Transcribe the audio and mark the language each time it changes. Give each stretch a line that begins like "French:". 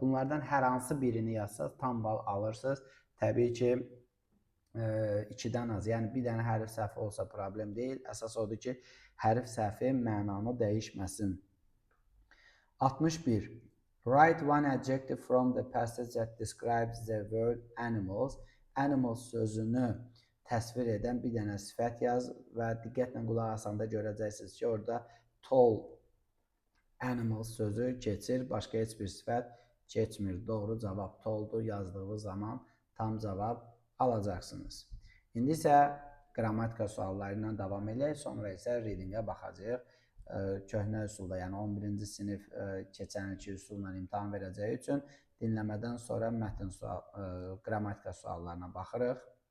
Azerbaijani: Bunlardan hər hansı birini yazsaz, tam bal alırsınız. Təbii ki, 2-dən az, yəni bir dənə hərf səhvi olsa problem deyil. Əsas odur ki, hərf səhvi mənanı dəyişməsin. 61.
English: Write one adjective from the passage that describes the word animals.
Azerbaijani: Animals sözünü təsvir edən bir dənə sifət yaz və diqqətlə qulaq asanda görəcəksiniz ki, orada
English: tall animals
Azerbaijani: sözü keçir, başqa heç bir sifət keçmir. Doğru cavab talldur yazdığınız zaman tam cavab alacaqsınız. İndi isə qrammatika sualları ilə davam edək, sonra isə readingə baxacağıq. Köhnə üsulda, yəni 11-ci sinif keçən ilki üsulla imtahan verəcəyi üçün dinləmədən sonra mətn qrammatika suallarına baxırıq.